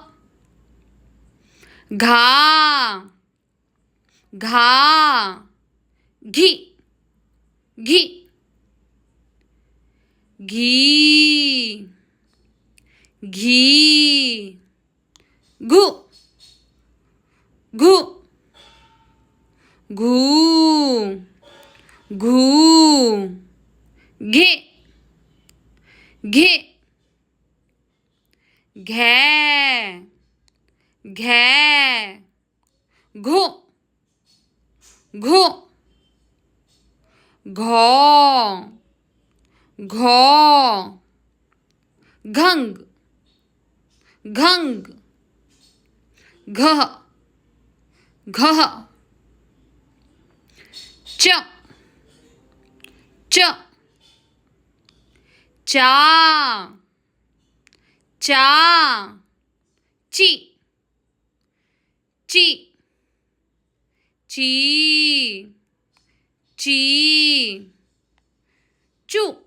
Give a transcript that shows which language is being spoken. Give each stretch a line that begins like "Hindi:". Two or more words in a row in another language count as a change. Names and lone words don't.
Hindi: घा घा घी घी घी घी घू घू घू घू घे घे घे घे घो घो घो घो घंग घंग घ घ च च चा चा ची ची ची ची चू